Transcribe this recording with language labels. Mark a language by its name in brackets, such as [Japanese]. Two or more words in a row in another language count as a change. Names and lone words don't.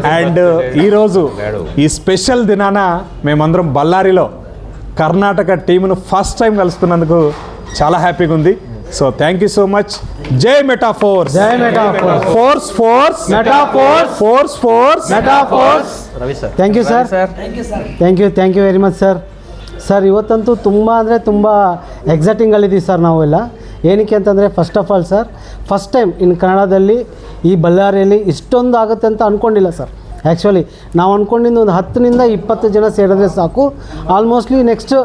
[Telugu] అండ్ ఈరోజు ఈ స్పెషల్ దినాన మేమందరం బళ్ళారిలో కర్ణాటక టీమును [English] first time [Telugu] కలుస్తున్నందుకు చాలా హ్యాపీగా ఉంది. [English] So thank you so much. జై మెటాఫోర్స్, జై మెటాఫోర్స్, ఫోర్స్ ఫోర్స్ మెటాఫోర్స్, ఫోర్స్ ఫోర్స్ Metaforce. Thank you sir, thank you very much sir. [Kannada] ಸರ್ ಇವತ್ತಂತೂ ತುಂಬ ಅಂದರೆ ತುಂಬ ಎಕ್ಸೈಟಿಂಗಲ್ಲಿದ್ದೀವಿ ಸರ್ ನಾವೆಲ್ಲ. ಏನಕ್ಕೆ ಅಂತಂದರೆ [English] first of all sir, first time [Kannada] ಇನ್ನು ಕನ್ನಡದಲ್ಲಿ ಈ ಬಳ್ಳಾರಿಯಲ್ಲಿ ಇಷ್ಟೊಂದು ಆಗುತ್ತೆ ಅಂತ ಅಂದ್ಕೊಂಡಿಲ್ಲ ಸರ್. ಆ್ಯಕ್ಚುಲಿ ನಾವು ಅಂದ್ಕೊಂಡಿದ್ದು ಒಂದು 10 ನಿಂದ 20 ಜನ ಸೇರಿದ್ರೆ ಸಾಕು.